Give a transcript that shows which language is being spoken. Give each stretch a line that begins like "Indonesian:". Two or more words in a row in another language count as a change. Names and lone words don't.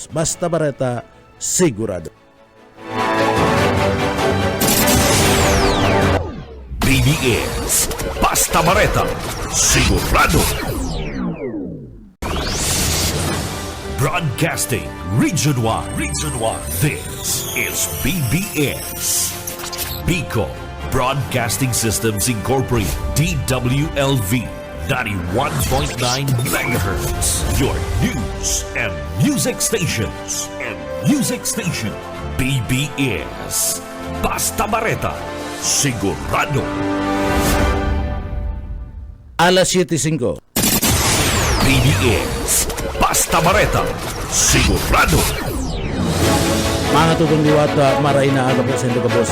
Bikol: Basta barata, sigurado. BBS Basta Bareta, sigurado.
English: Broadcasting Region 1. This is BBS. Bicol Broadcasting Systems Incorporated. DWLV 91.9 MHz. Your news and music stations.
Bikol: BBS Basta Bareta, sigurado. Alas 7:05. BBS Basta Bareta, sigurado. Mga tutong diwata, maray na aga po sa inyo kabos.